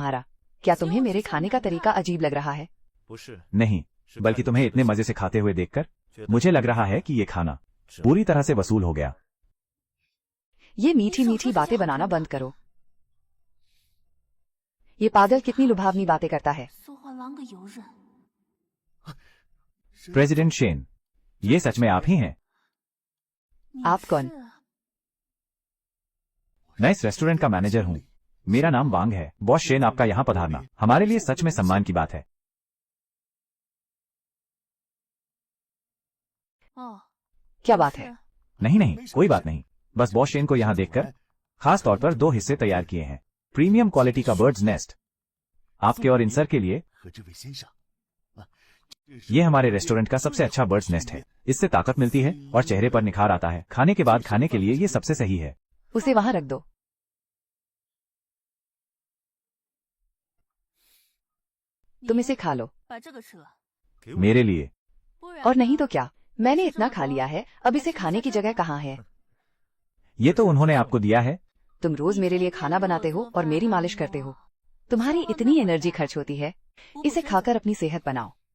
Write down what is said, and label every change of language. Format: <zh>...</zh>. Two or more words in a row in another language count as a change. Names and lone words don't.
<hi>क्या तुम्हें मेरे खाने का तरीका अजीब लग रहा है? नहीं, बल्कि तुम्हें इतने मजे से खाते हुए देखकर मुझे लग रहा है कि ये खाना पूरी तरह से वसूल हो गया। ये मीठी मीठी बातें बनाना बंद करो। ये पागल कितनी लुभावनी बातें करता है। 缩画廊个游刃。 प्रेसिडेंट शेन, ये सच में आप ही हैं?</hi> <zh>你</zh> <hi>आप कौन?</hi> <zh>是</zh> <hi>मैं इस रेस्टोरेंट का मैनेजर हूँ। मेरा नाम वांग है। बॉस शेन, आपका यहाँ पधारना हमारे लिए सच में सम्मान की बात है।</hi> <zh>哦，</zh> <hi>क्या बात है? नहीं नहीं, कोई बात नहीं। बस बॉस शेन को यहाँ देखकर खास तौर पर 2 हिस्से तैयार किए हैं।</hi> <en>premium quality</en> <hi>का</hi> <en>bird's nest</en> <hi>आपके और इंसर के लिए।</hi> <zh>和这位先生，</zh> <hi>ये हमारे रेस्टोरेंट का सबसे अच्छा</hi> <en>bird's nest</en> <hi>है। इससे ताकत मिलती है और चेहरे पर निखार आता है। खाने के बाद खाने के लिए ये सबसे सही है। उसे वहां रख दो। तुम इसे खा लो।</hi> <zh>把这个吃了，</zh> <hi>मेरे लिए।</hi> <zh>不然</zh> <hi>और नहीं तो क्या, मैंने इतना खा लिया है, अब इसे खाने की जगह कहाँ है? ये तो उन्होंने आपको दिया है। तुम रोज मेरे लिए खाना बनाते हो और मेरी मालिश करते हो। तुम्हारी इतनी एनर्जी खर्च होती है, इसे खाकर अपनी सेहत बनाओ।</hi>